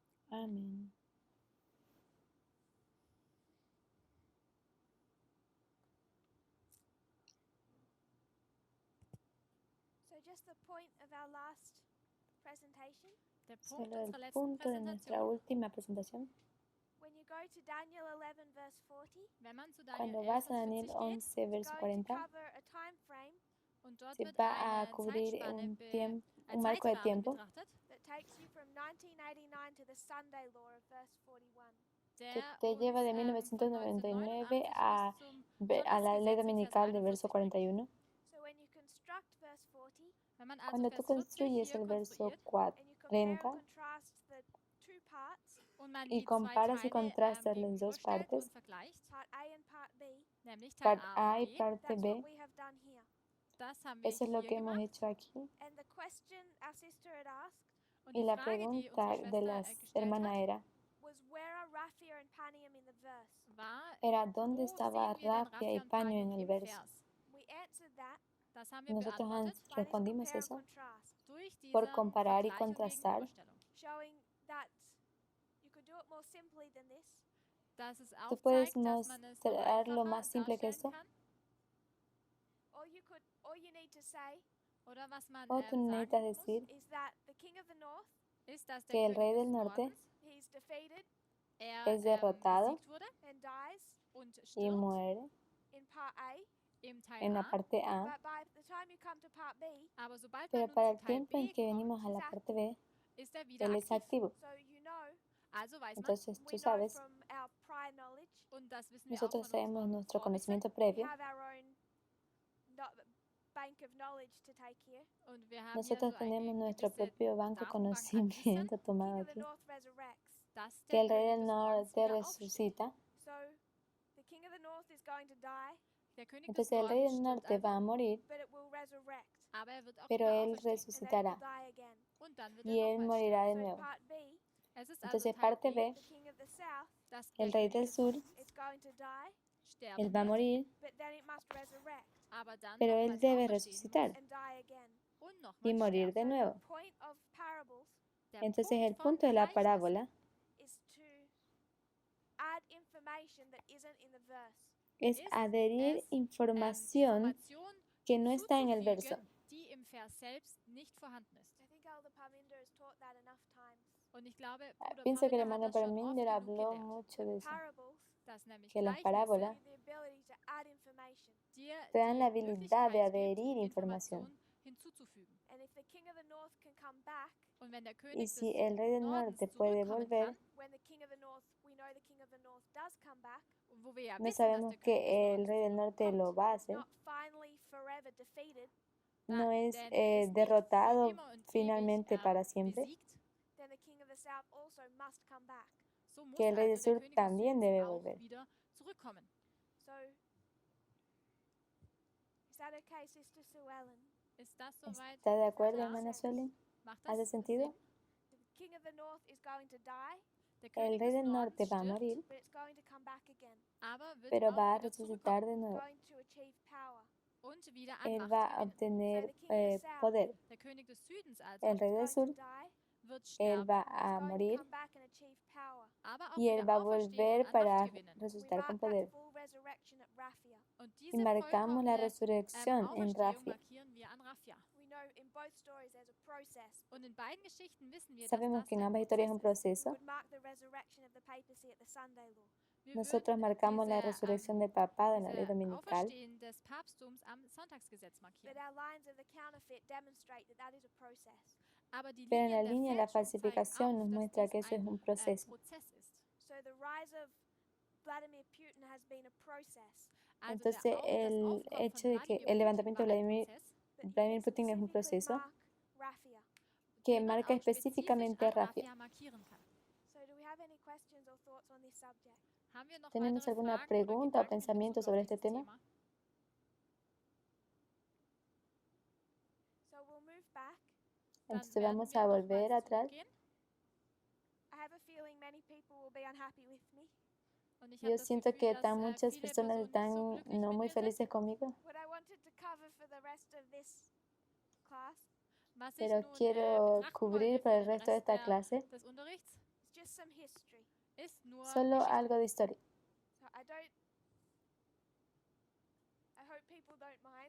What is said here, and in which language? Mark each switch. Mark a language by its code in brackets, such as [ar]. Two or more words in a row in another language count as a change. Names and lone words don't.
[es] Amén. [en] So just the point of our last presentation. [de] Der Punkt [es] Solo el [de] unserer letzten [es] punto de nuestra [de] Präsentation, [es] última presentación. [en] When you go to Daniel 11 verse 40, [de] wenn man zu Daniel [es] Cuando 11, vas a [de] Vers Daniel 40 geht, 11, [es] verso [en] going to 40, cover a time frame [de] und dort [es] se [de] wird [es] va a [de] eine [es] cubrir [de] Zeitspanne [es] un marco de [de] Zeitrahmen [es] tiempo [de] betrachtet, [en] that takes you from 1989 to the Sunday law of verse 41. [es] que [de] der [es] te [de] uns [es] lleva de [de] von 1999 1989 bis zum [es] a la ley [de] Sonntagsgesetz in Vers [es] dominical de verso [de] 41 bringt. 41. [en] So when you construct verse 40 [de] Wenn man also [es] Cuando tú [de] Vers 40 [es] construyes [de] hier [es] el verso [de] konstruiert [en] and you compare and 40 contrast the two parts, [de] und man [es] y [de] die zwei [es] comparas y [de] Teile [es] contrastas las dos [de] gegenüberstellt [es] partes, [de] und vergleicht, [en] part A and part B, [de] nämlich Teil [es] parte A A [de] und [es] y B, parte [en] that's what B, we have done here. [de] das haben wir [es] eso es lo [de] hier [es] que hemos [de] gemacht. [es] hecho aquí. [en] And the question our sister had asked [de] Und [es] Y [de] die [es] la [de] Frage, die [es] pregunta [de] unsere [es] de la [de] Schwester gestellt [es] hermana [de] hat, [es] era, [en] was where are Raphia and Panium in the verse? [es] era ¿dónde [de] wo [es] estaba [de] sehen wir denn [es] Rafia y [de] Raphia und [es] Paño en Panium el [de] im [es] verso? [de] Vers? [en] We answered that [de] Das haben wir [es] Nosotros [de] beantwortet [en] by this [es] respondimos [en] compare and [es] eso [en] contrast, [de] durch diese [es] por comparar y [de] Vergleich und [es] contrastar, [de] Gegenüberstellung. [en] showing that you could do it more simply than this. [de] Dass es [es] tú puedes [de] aufzeigt, dass man es noch [es] mostrarlo [de] einfacher [es] más simple que [de] darstellen [es] esto, [de] kann. [en] All you need to say [de] Oder was man [es] o tú necesitas [de] sagen muss, [es] decir [en] is that the king of the north, [de] ist, dass der [es] que el rey [de] König des [es] del norte [de] Nordens, [en] he's defeated [es] es derrotado [de] besiegt wurde [en] and dies [de] und [es] y [de] stirbt [es] muere [en] in part A, [de] im Teil [es] en la A. parte A, [en] but by the time you come to part B, [de] Aber sobald [es] pero [de] man nun [es] para [de] zu [es] el [de] Teil [es] tiempo en B que [de] kommt, [es] venimos a la parte B, [de] ist er wieder [es] él es [de] aktiv. [es] activo. [en] so you know, [de] Also weiß man, [es] Entonces [en] we [es] tú [en] know [es] sabes, [en] from our prior knowledge, [de] und das wissen wir auch [es] nosotros [de] von [es] sabemos [de] unserem [es] nuestro [de] Vorwissen, [es] conocimiento [en] we [es] previo, [en] have our own bank of knowledge to take here. [de] und wir haben hier [es] nosotros so tenemos [de] eine [es] nuestro [de] gewisse [es] propio banco de [de] Datenbank an Wissen, [es] conocimiento [en] King [es] tomado [en] of the [es] aquí, [en] north resurrects. [de] dass [es] que [de] der [es] el rey [de] König [es] del [de] des Nordens [es] norte [de] wieder aufsteht. [es] resucita. [en] So the king of the north is going to die, [de] Der König des [es] Entonces el rey [de] Nordens [es] del [de] stirbt [es] norte va a [de] also, [es] morir, [en] but it will resurrect, [de] aber er wird auch [es] pero [de] wieder [es] él [de] auferstehen. [en] and then it will [es] resucitará [en] die again. [de] Und dann wird [es] y [de] er [es] él [de] nochmals [es] morirá [de] sterben. [es] de [en] So [es] nuevo. [en] part B, [de] Es ist also [es] Entonces [de] Teil [es] parte B, B, [en] the king of the south, [de] dass der [es] el rey [de] König [es] del [de] des [es] sur, [de] Südens [en] it's going to die, [de] sterben [es] él va a [de] wird, [es] morir, [en] but then it must resurrect [de] aber dann [es] pero él [de] nochmals [es] debe [de] auferstehen [es] resucitar [de] muss [en] and die again. [de] und [es] y [de] nochmals [es] morir [de] sterben. [es] de [en] So [es] nuevo. [en] the point of parables [de] Der [es] Entonces el [de] Punkt von [es] punto de la [de] Gleichnissen [es] parábola [en] is to add information that isn't in the verse. [es] es [de] ist [es] adherir es, información [de] Information [es] que no está en el verso. [de] zuzufügen, die im Vers selbst nicht vorhanden ist. [en] I think Elder Parminder has taught that enough times. [de] Und ich glaube, Bruder [es] Pienso que el [de] Parminder [es] hermano [de] hat das schon oft Parminder genug [es] habló [de] gelehrt, [es] mucho de eso, [en] Parables [de] dass nämlich [es] que las [de] Gleichnisse [es] parábolas [en] give you the ability to add information. [de] dir [es] te dan la [de] die [es] habilidad de [de] Möglichkeit gibt, [es] adherir información. [de] Informationen hinzuzufügen. [en] And if the king of the north can come back, [de] Und wenn der [es] Y [de] König [es] si [de] des [es] el rey del [de] Nordens [es] norte puede [de] zurückkommen [es] volver, [de] kann, [en] when the king of the north, we know the king of the north does come back, [de] wo wir ja [es] no [de] wissen, dass [es] sabemos [de] der König des [es] que el [de] Nordens [es] rey del norte [de] zurückkommt, [es] lo va a hacer, [en] not finally forever defeated, [es] no es [de] denn er ist nicht für [es] derrotado [de] immer und [es] finalmente [de] ewig [es] para siempre, [de] besiegt, [en] then the king of the south also must come back. [de] so muss [es] que el rey del [de] also der [es] sur [de] König des [es] también [de] Südens [es] debe [de] auch [es] volver. [de] wieder zurückkommen. [en] So, is that okay, Sister Sue Ellen? [de] Ist das soweit? [es] ¿Está de acuerdo, [de] Klar. [es] hermana Suelen? [de] Macht das [es] ¿Hace sentido? [en] The king of the north is going to die, [de] Der [es] El [de] König [es] rey [de] des [es] del norte [de] Nordens [es] va a [de] stirbt, [es] morir, [en] but it's going to come back again, [de] aber wird [es] pero [de] auch [es] va a [de] wieder [es] resucitar [de] zurückkommen [es] de nuevo. [en] going to achieve power. [de] und wieder an [es] Él [de] Macht [es] va a [de] gewinnen. [es] obtener [en] So the king of the south [es] poder. [de] Der König des Südens also [es] El rey del [en] is going [es] sur, [en] to die, [de] wird [es] él [de] sterben, [es] va [en] is [es] a [en] going to [es] morir [en] come back and achieve power. [de] aber auch [es] y él [de] wieder [es] va a [de] auferstehen [es] volver [de] und an [es] para [de] Macht gewinnen. [en] We [es] resucitar con [en] mark that [es] poder. [en] full resurrection at Raphia. [de] Und [es] Y [de] diese [es] marcamos la [de] vollkommene [es] resurrección en [de] Auferstehung Rafia. markieren wir an Raphia. [en] We know in both stories there's a process. [de] Und in beiden Geschichten wissen wir, dass [es] Sabemos [de] das [es] que en [de] ein [es] ambas historias es un [de] Prozess ist. [en] We [es] proceso. [en] would mark the resurrection of the papacy at the Sunday law. [de] Wir [es] Nosotros [de] würden [es] marcamos la [de] diese, [es] resurrección del papado en la ley [de] diese [es] dominical, [de] Auferstehen des Papsttums am Sonntagsgesetz [en] But [de] markieren. [en] our lines of the counterfeit demonstrate that that is a process. [de] Aber die [es] pero en la [de] Linien der [es] línea de la [de] Fälschung zeigen [es] falsificación nos [de] auf, dass [es] muestra [de] dies [es] que eso es [de] ein [es] un proceso. [de] Prozess ist. [en] So the rise of Vladimir Putin has been a process. [de] Also [es] Entonces [de] das [es] el [de] Aufkommen [es] hecho [de] von [es] de que [de] Wladimir [es] el levantamiento de [de] Putin war ein [es] Vladimir, [de] Prozess, [en] But [es] Vladimir [en] he can [es] Putin es un [en] specifically [es] proceso [en] mark Raphia. [es] que [de] den man [es] marca [de] auch spezifisch [es] específicamente [de] an [es] Rafia. [de] Raphia markieren kann. [en] So do we have any questions or thoughts on this subject? [de] Haben wir noch [es] ¿Tenemos [de] weitere [es] alguna [de] Fragen [es] pregunta o [de] oder Gedanken in [es] pensamiento [de] Bezug [es] sobre [de] auf [es] este [de] dieses [es] tema? [de] Thema? [en] So we'll move back. [de] Dann [es] Entonces [de] werden [es] vamos [de] wir [es] a volver [de] nochmals [es] atrás. [de] zurückgehen. [en] I have a feeling many people will be unhappy with me. [de] Und ich habe [es] Yo [de] das [es] siento [de] Gefühl, [es] que [de] dass [es] tan muchas [de] viele [es] personas [de] Personen nicht [es] están [de] so glücklich [es] no [de] mit [es] muy [de] mir sind. [es] felices conmigo, [en] What I wanted to cover for the rest of this class [de] Was ich [es] pero [de] nun [es] quiero [de] betrachten wollte [es] cubrir [de] für [es] para el [de] den [es] resto de [de] Rest [es] esta clase [de] des Unterrichts, [en] is just just some history. [de] ist nur [es] Solo [de] Geschichte. [es] algo de historia. [en] So I hope people don't mind,